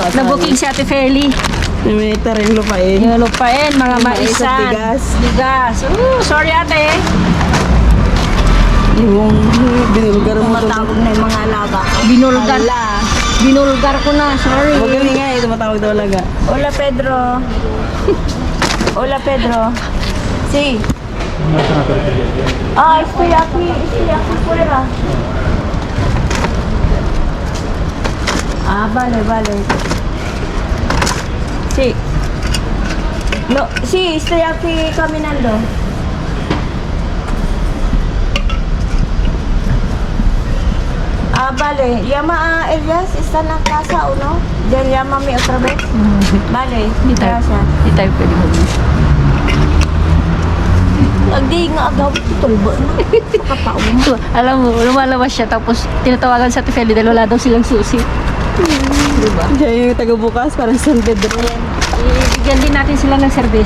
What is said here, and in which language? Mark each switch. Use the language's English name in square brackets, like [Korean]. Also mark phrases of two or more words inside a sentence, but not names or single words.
[Filipino] Nabuking si ate Feli. May rin lupain. Yung lupain, mga Mais at maisan. bigas. Bigas. Sorry ate. Yung binulgar mo. Tumatawag na yung mga alaga ko. Binulgar. Binulgar ko na, sorry. Magaling nga eh, tumatawag daw alaga. [Spanish] Hola Pedro. Hola Pedro. Sí. Estoy aquí fuera. Vale. Sí. No, sí, estoy aquí caminando. Vale. Llama a Elias, ¿está en la casa o no? Ya llámame otra vez. Vale, gracias. [Filipino] Hindi tayo pwede mag-is. Hindi nga agaw, tulbo na. Kapauwi. So, alam mo, lumalabas siya tapos tinatawagan sa Tifeli dahil wala daw silang susi. Diba? Siya yung taga-bukas, parang San Pedro. Ibigyan din natin sila ng serbesa.